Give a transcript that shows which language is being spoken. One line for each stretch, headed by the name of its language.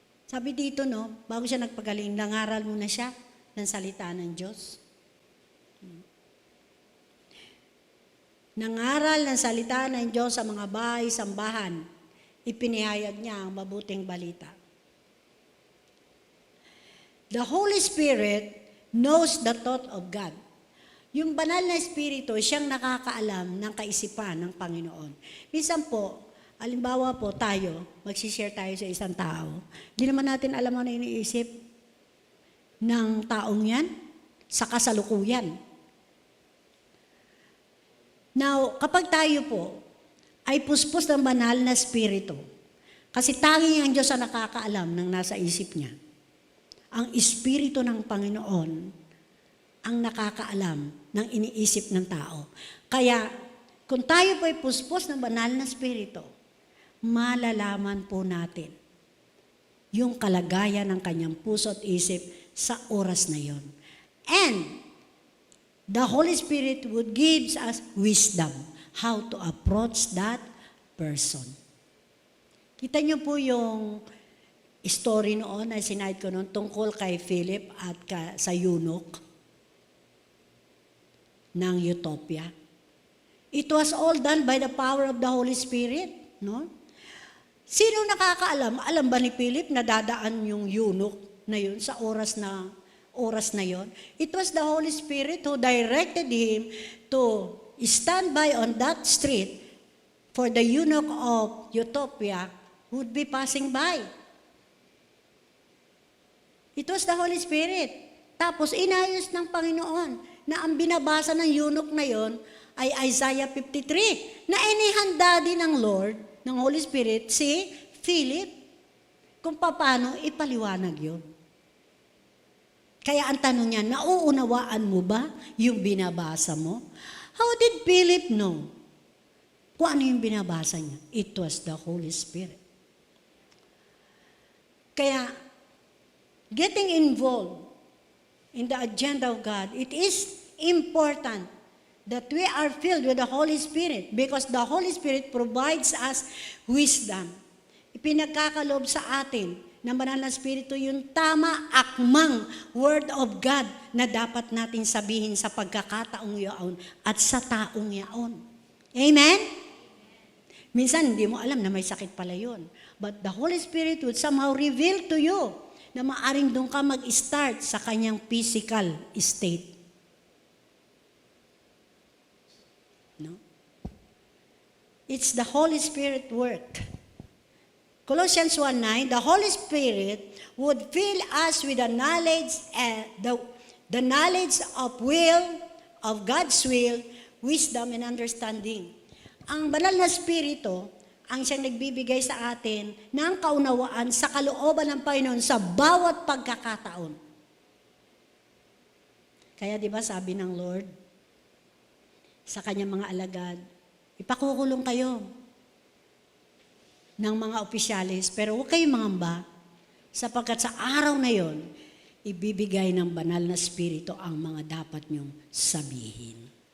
Filipino: Sabi dito, no, bago siya nagpagaling, nangaral muna siya ng salita ng Diyos. Nangaral ng salita ng Diyos sa mga bahay, sambahan. Ipinahayag niya ang mabuting balita.
English: The Holy Spirit knows the thought of God.
Filipino: Yung banal na Espiritu, siyang nakakaalam ng kaisipan ng Panginoon. Minsan po, halimbawa po tayo, magsishare tayo sa isang tao, hindi naman natin alam ano iniisip ng taong yan sa kasalukuyan. Now, kapag tayo po ay puspos ng banal na Espiritu, kasi tanging ang Diyos ang nakakaalam ng nasa isip niya, ang Espiritu ng Panginoon ang nakakaalam ng iniisip ng tao. Kaya, kung tayo po ay puspos ng banal na Espiritu, malalaman po natin yung kalagayan ng kanyang puso at isip sa oras na yon.
English: And, the Holy Spirit would give us wisdom how to approach that person.
Filipino: Kita niyo po yung story noon na sinayad ko noon tungkol kay Philip at sa eunuch ng Utopia.
English: It was all done by the power of the Holy Spirit, no?
Filipino: Sino nakakaalam? Alam ba ni Philip na dadaan yung eunuch na yun sa oras na yon?
English: It was the Holy Spirit who directed him to stand by on that street for the eunuch of Utopia who would be passing by. It was the Holy Spirit.
Filipino: Tapos inayos ng Panginoon na ang binabasa ng eunuch na yon ay Isaiah 53, na inihanda din ng Lord, ng Holy Spirit, si Philip, kung paano ipaliwanag yun. Kaya ang tanong niya, nauunawaan mo ba yung binabasa mo?
English: How did Philip know
Filipino: kung ano yung binabasa niya?
English: It was the Holy Spirit. Kaya, getting involved in the agenda of God, it is important that we are filled with the Holy Spirit because the Holy Spirit provides us wisdom.
Filipino: Ipinagkakaloob sa atin ng banal na Espiritu yung tama, akmang Word of God na dapat natin sabihin sa pagkakataong yaon at sa taong yaon. Amen? Minsan hindi mo alam na may sakit pala yun.
English: But the Holy Spirit would somehow reveal to you
Filipino: na maaring doon ka mag-start sa kanyang
English: physical state.
Filipino: No?
English: It's the Holy Spirit work. Colossians 1:9, the Holy Spirit would fill us with the knowledge the knowledge of God's will, wisdom and understanding.
Filipino: Ang banal na Espiritu ang siyang nagbibigay sa atin ng kaunawaan sa kalooban ng Panginoon sa bawat pagkakataon. Kaya di ba sabi ng Lord sa kanyang mga alagad, ipakukulong kayo ng mga opisyalis, pero huwag kayong mangamba sapagkat sa araw na yon, ibibigay ng banal na Espiritu ang mga dapat niyong sabihin.